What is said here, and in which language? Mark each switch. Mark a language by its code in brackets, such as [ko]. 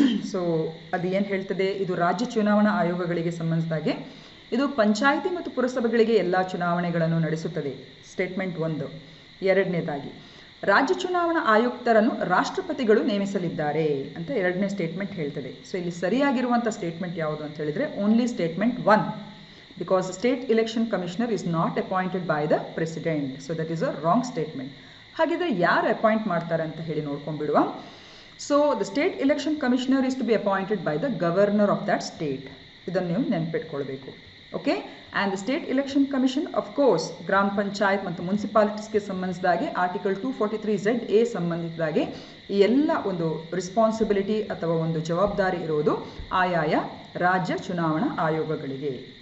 [kn] So ಅದು ಏನು ಹೇಳ್ತದೆ, ಇದು ರಾಜ್ಯ ಚುನಾವಣಾ ಆಯೋಗಗಳಿಗೆ ಸಂಬಂಧಿಸಿದಾಗೆ ಇದು ಪಂಚಾಯಿತಿ ಮತ್ತು ಪುರಸಭೆಗಳಿಗೆ ಎಲ್ಲ ಚುನಾವಣೆಗಳನ್ನು ನಡೆಸುತ್ತದೆ. ಸ್ಟೇಟ್ಮೆಂಟ್ 1. ಎರಡನೇದಾಗಿ, ರಾಜ್ಯ ಚುನಾವಣಾ ಆಯುಕ್ತರನ್ನು ರಾಷ್ಟ್ರಪತಿಗಳು ನೇಮಿಸಲಿದ್ದಾರೆ ಅಂತ ಎರಡನೇ ಸ್ಟೇಟ್ಮೆಂಟ್ ಹೇಳ್ತದೆ. ಸೊ ಇಲ್ಲಿ ಸರಿಯಾಗಿರುವಂಥ ಸ್ಟೇಟ್ಮೆಂಟ್ ಯಾವುದು ಅಂತ ಹೇಳಿದರೆ [en] Only statement 1, because the state election commissioner is not appointed by the president. So that is a wrong statement. [kn] ಹಾಗಿದ್ರೆ ಯಾರು ಅಪಾಯಿಂಟ್ ಮಾಡ್ತಾರೆ ಅಂತ ಹೇಳಿ ನೋಡ್ಕೊಂಡ್ಬಿಡುವ. [en] So the state election commissioner is to be appointed by the governor of that state. [kn] ಇದನ್ನು ನೀವು ನೆನಪಿಟ್ಕೊಳ್ಬೇಕು. Okay, [en] and the state election commission of course [kn] ಗ್ರಾಮ ಪಂಚಾಯತ್ ಮತ್ತು ಮುನ್ಸಿಪಾಲಿಟೀಸ್ಗೆ ಸಂಬಂಧಿಸಿದಾಗೆ article 243ZA ಸಂಬಂಧಿಸಿದಾಗೆ ಈ ಎಲ್ಲ ಒಂದು ರೆಸ್ಪಾನ್ಸಿಬಿಲಿಟಿ ಅಥವಾ ಒಂದು ಜವಾಬ್ದಾರಿ ಇರೋದು ಆಯಾಯ ರಾಜ್ಯ ಚುನಾವಣಾ ಆಯೋಗಗಳಿಗೆ.